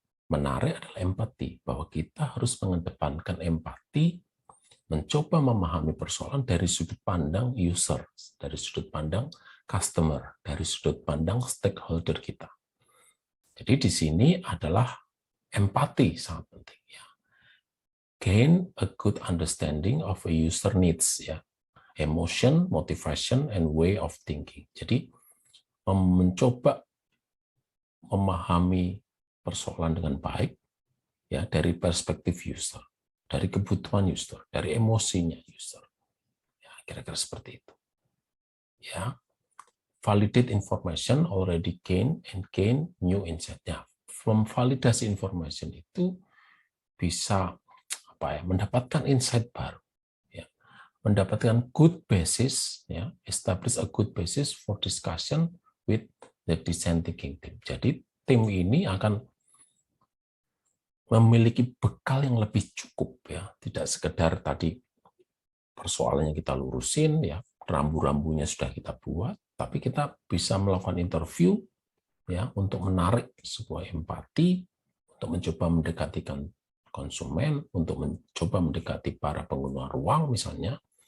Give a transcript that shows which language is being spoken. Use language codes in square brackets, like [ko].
[id] menarik adalah empati, bahwa kita harus mengedepankan empati, mencoba memahami persoalan dari sudut pandang user, dari sudut pandang customer, dari sudut pandang stakeholder kita. Jadi di sini adalah empati sangat penting ya. [en] Gain a good understanding of a user needs ya. Emotion, motivation, and way of thinking. [id] Jadi mencoba memahami persoalan dengan baik ya dari perspektif user, dari kebutuhan user, dari emosinya user. Ya, kira-kira seperti itu. Ya. [en] Validate information already gain and gain new insight. [id] Ya, memvalidasi information itu bisa mendapatkan insight baru. Ya. [en] Mendapatkan good basis, ya, establish a good basis for discussion with the design thinking team. [id] Jadi tim ini akan memiliki bekal yang lebih cukup ya, tidak sekedar tadi persoalannya kita lurusin ya, rambu-rambunya sudah kita buat, tapi kita bisa melakukan interview ya untuk menarik sebuah empati, untuk mencoba mendekati konsumen, untuk mencoba mendekati para pengguna ruang misalnya.